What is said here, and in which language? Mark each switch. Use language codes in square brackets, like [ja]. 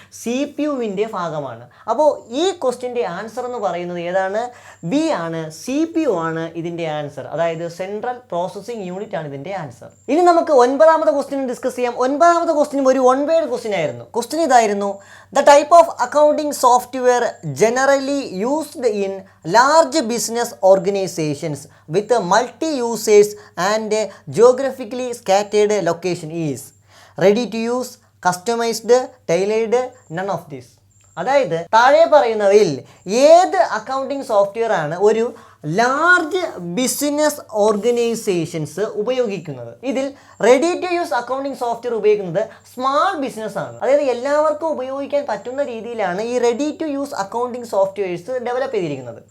[ml] CPU-ൻ്റെ ഭാഗമാണ്. അപ്പോൾ ഈ ക്വസ്റ്റ്യൻ്റെ ആൻസർ എന്ന് പറയുന്നത് ഏതാണ്? ബി ആണ്, CPU ആണ് ഇതിൻ്റെ ആൻസർ. അതായത് സെൻട്രൽ പ്രോസസ്സിംഗ് യൂണിറ്റ് ആണ് ഇതിൻ്റെ ആൻസർ. ഇനി നമുക്ക് ഒൻപതാമത്തെ ക്വസ്റ്റ്യൻ ഡിസ്കസ് ചെയ്യാം. ഒൻപതാമത്തെ ക്വസ്റ്റ്യൻ ഒരു വൺ വേർഡ് ക്വസ്റ്റ്യൻ ആയിരുന്നു. ക്വസ്റ്റ്യൻ ഇതായിരുന്നു: [en] The type of accounting software software generally used in large business organizations with multi-users and geographically scattered location is ready to use, customized, tailored, none of this. [ml] അതായത് താഴെ പറയുന്നവയിൽ ഏത് accounting software ആണ് ഒരു large business organisations ഉപയോഗിക്കുന്നത്? ഇതിൽ ready to use accounting software ഉപയോഗിക്കുന്നത് small business ആണ്. അതായത് എല്ലാവർക്കും ഉപയോഗിക്കാൻ പറ്റുന്ന രീതിയിലാണ് ഈ ready to use accounting softwares develop ചെയ്തിരിക്കുന്നത്.